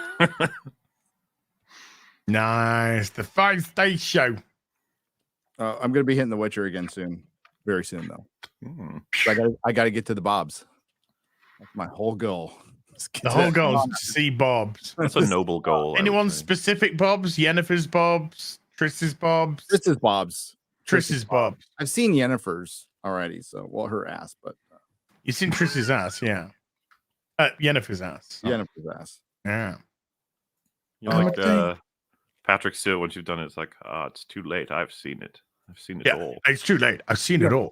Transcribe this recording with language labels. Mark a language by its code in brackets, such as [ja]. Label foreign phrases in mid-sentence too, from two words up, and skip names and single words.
[en] Nice. The 5-stage show. I'm going to be hitting The Witcher again soon. Very soon, though. I got to get to the Bobs. That's my whole goal. The whole goal is to see Bobs. That's a noble goal. Anyone specific Bobs? Yennefer's Bobs? Triss's Bobs? Triss's Bobs. Triss's Bobs. I've seen Yennefer's already, so her ass, but you've seen Triss's ass, yeah. Yennefer's ass. So. Yennefer's ass. Yeah. You like Patrick Stewart, once you've done it, it's like, it's too late. I've seen it. I've seen it all. It's too late. I've seen it all.